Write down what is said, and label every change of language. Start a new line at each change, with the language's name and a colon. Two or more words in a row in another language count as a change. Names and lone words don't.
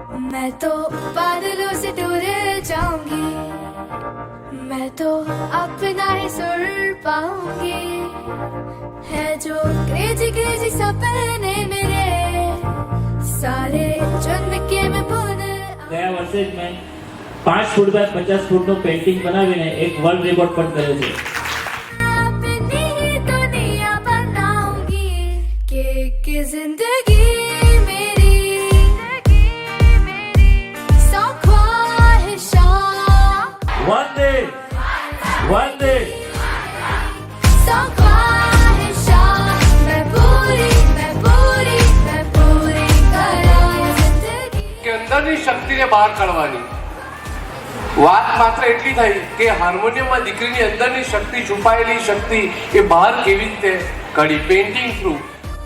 Hindi: मैं तो बादलों से दूर जाऊंगी, मैं तो अपना ही सुर पाऊंगी, है जो
English: crazy crazy
Hindi: सपने मेरे सारे जन्म के मैं भूल।
Gujarati: ગયા વર્ષે જ મેં 5 ફૂટ બાય 50 ફૂટનું પેઇન્ટિંગ બનાવીને એક
English: world record
Gujarati: પણ કર્યો છે.
Hindi: अपनी ही दुनिया बनाऊंगी कि जिंदगी मेरी सौ ख्वाहिशां,
English: one day
Hindi: सौ ख्वाहिशां मैं पूरी करा जिंदगी।
Gujarati: કે અંદરની શક્તિને બહાર કાઢવાની વાત માત્ર એટલી થઈ કે હાર્મોનિયમમાં દીકરીની અંદરની શક્તિ છુપાયેલી શક્તિ એ બહાર કેવી રીતે કાઢી
English: painting through